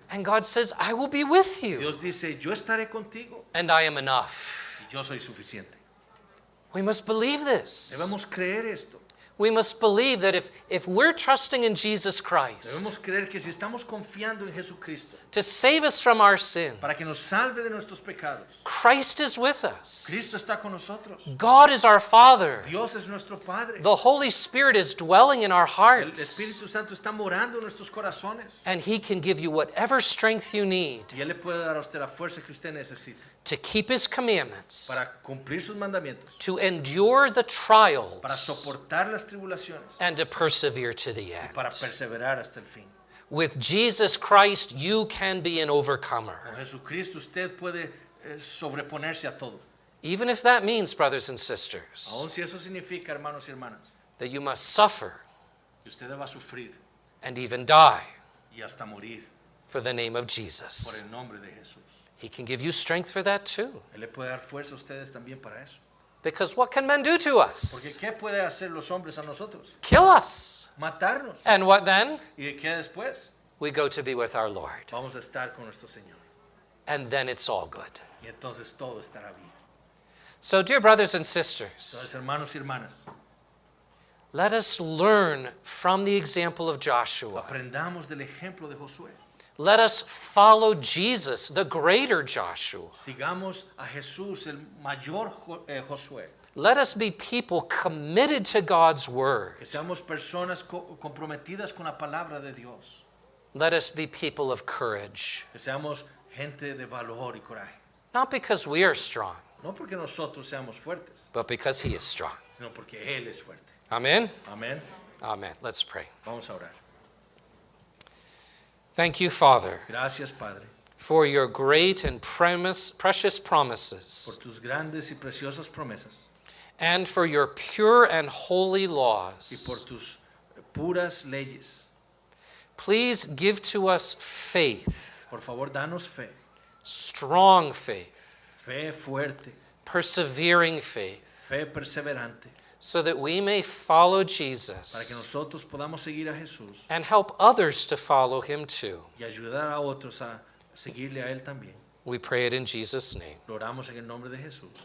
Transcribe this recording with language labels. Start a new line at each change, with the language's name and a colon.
English: And God says, I will be with you.
Spanish: Dios dice, yo estaré contigo
English: And I am enough.
Spanish: y yo soy suficiente.
English: We must believe this.
Spanish: Debemos creer esto.
English: We must believe that if we're trusting in Jesus Christ
Spanish: Debemos creer que si estamos confiando en Jesucristo
English: to save us from our sin,
Spanish: para que nos salve de nuestros pecados,
English: Christ is with us.
Spanish: Cristo está con nosotros.
English: God is our Father.
Spanish: Dios es nuestro Padre.
English: The Holy Spirit is dwelling in our
Spanish: El
English: hearts.
Spanish: Espíritu Santo está morando en nuestros corazones.
English: And He can give you whatever strength you need
Spanish: Y Él le puede dar a usted la fuerza que usted necesita
English: to keep His commandments,
Spanish: para cumplir sus mandamientos,
English: to endure the
Spanish: para
English: trials,
Spanish: soportar las tribulaciones
English: and to persevere to the
Spanish: y
English: end.
Spanish: para perseverar hasta el fin.
English: With Jesus Christ, you can be an overcomer.
Spanish: Con Jesucristo usted puede sobreponerse a todo.
English: Even if that means, brothers and sisters,
Spanish: Aun si eso significa, hermanos y hermanas,
English: that you must suffer
Spanish: que usted va a sufrir
English: and even die
Spanish: y hasta morir
English: for the name of
Spanish: por
English: Jesus.
Spanish: el nombre de Jesús.
English: He can give you strength for that too.
Spanish: Él le puede dar fuerza a ustedes también para eso.
English: Because what can men do to
Spanish: Porque
English: us?
Spanish: ¿qué puede hacer los hombres a nosotros?
English: Kill us.
Spanish: Matarnos.
English: And what then?
Spanish: ¿Y de qué después?
English: We go to be with our Lord.
Spanish: Vamos a estar con nuestro Señor.
English: And then it's all good.
Spanish: Y entonces todo estará bien.
English: So, dear brothers and sisters,
Spanish: Entonces, hermanos y hermanas,
English: let us learn from the example of Joshua.
Spanish: aprendamos del ejemplo de Josué.
English: Let us follow Jesus, the greater Joshua.
Spanish: Sigamos a Jesús, el mayor Josué.
English: Let us be people committed to God's word.
Spanish: Que seamos personas comprometidas con la palabra de Dios.
English: Let us be people of courage.
Spanish: Que seamos gente de valor y coraje.
English: Not because we are strong,
Spanish: No porque nosotros seamos fuertes,
English: but because He is strong.
Spanish: sino porque Él es fuerte.
English: Amen?
Spanish: Amén.
English: Amen. Let's pray.
Spanish: Vamos a orar.
English: Thank you, Father,
Spanish: Gracias, Padre,
English: for your great and precious
Spanish: por
English: promises,
Spanish: tus grandes y preciosas promesas
English: and for your pure and holy
Spanish: y por
English: laws.
Spanish: tus puras leyes.
English: Please give to us faith,
Spanish: Por favor, danos fe,
English: strong faith,
Spanish: fe fuerte,
English: persevering faith,
Spanish: fe perseverante,
English: so that we may follow
Spanish: para que
English: Jesus
Spanish: nosotros podamos seguir a Jesús
English: and help others to follow Him too.
Spanish: y ayudar a otros a seguirle a Él también.
English: We pray it in Jesus' name.
Spanish: Lo oramos en el nombre de Jesús.